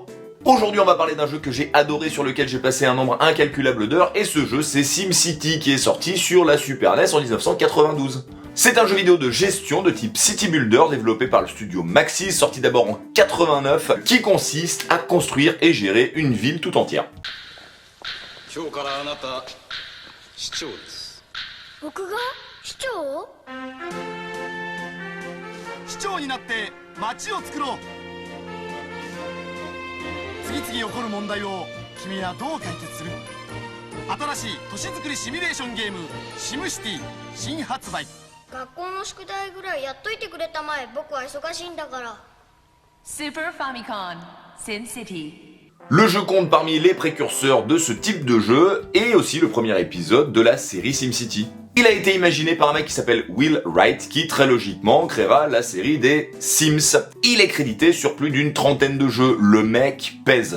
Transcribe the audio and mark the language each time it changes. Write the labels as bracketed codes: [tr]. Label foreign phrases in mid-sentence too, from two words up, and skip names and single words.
[fr] Aujourd'hui on va parler d'un jeu que j'ai adoré, sur lequel j'ai passé un nombre incalculable d'heures, et ce jeu c'est SimCity qui est sorti sur la Super NES en 1992. C'est un jeu vidéo de gestion de type [en] City Builder [fr] développé par le studio Maxis, sorti d'abord en 89, qui consiste à construire et gérer une ville tout entière. [ja] 市長になって町を作ろう。次々起こる問題を君はどう解決する？新しい都市づくりシミュレーションゲームシムシティ新発売。学校の宿題ぐらいやっといてくれたまえ。僕は忙しいんだから。 [fr] Super Famicom SimCity. Le jeu compte parmi les précurseurs de ce type de jeu et aussi le premier épisode de la série SimCity. Il a été imaginé par un mec qui s'appelle Will Wright, qui très logiquement créera la série des Sims. Il est crédité sur plus d'une trentaine de jeux, le mec pèse.